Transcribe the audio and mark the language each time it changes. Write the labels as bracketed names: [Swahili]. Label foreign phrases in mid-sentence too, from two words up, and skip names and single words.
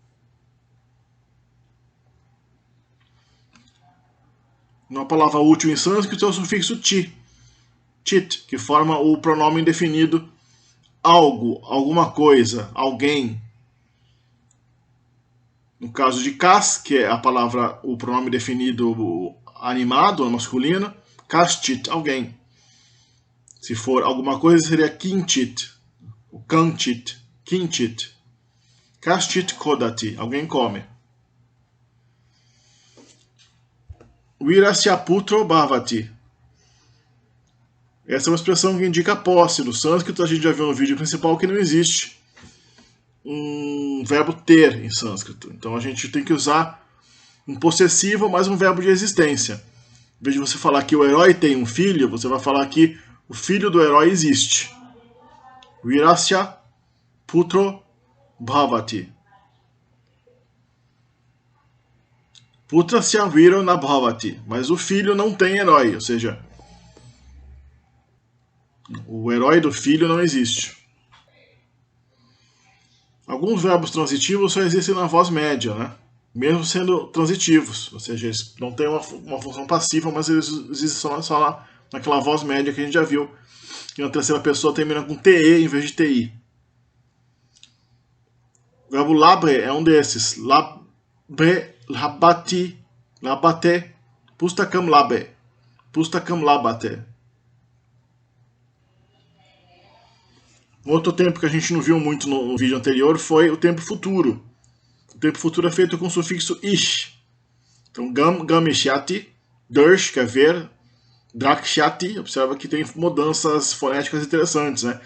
[Portuguese] Uma palavra útil em sânscrito é o sufixo [Sanskrit] ti, chit, [Portuguese] que forma o pronome indefinido algo, alguma coisa, alguém. No caso de kas, que é a palavra, o pronome definido animado, masculino, kaschit, alguém. Se for alguma coisa, seria [Sanskrit] kinchit, o kanchit, kinchit. Kaschit kodati, [Portuguese] alguém come. [Sanskrit] Virasya putro bhavati. [Portuguese] Essa é uma expressão que indica posse. No sânscrito, a gente já viu no vídeo principal que não existe um verbo ter em sânscrito. Então a gente tem que usar um possessivo mais um verbo de existência. Em vez de você falar que o herói tem um filho, você vai falar que o filho do herói existe. [Sanskrit] Virasya putro bhavati. Putrasya viro na bhavati. [Portuguese] Mas o filho não tem herói, ou seja, o herói do filho não existe. Alguns verbos transitivos só existem na voz média, né? Mesmo sendo transitivos, ou seja, eles não têm uma função passiva, mas eles existem só naquela voz média que a gente já viu, que na terceira pessoa termina com TE em vez de TI. O verbo labre é um desses. [Sanskrit] Labre, labati, labate, pustakam labe, pustakam labate. [Portuguese] Outro tempo que a gente não viu muito no vídeo anterior foi o tempo futuro. O tempo futuro é feito com o sufixo ish. Então, [Sanskrit] gamishyati, dersh, [Portuguese] que é ver, drakshyati, observa que tem mudanças fonéticas interessantes, né?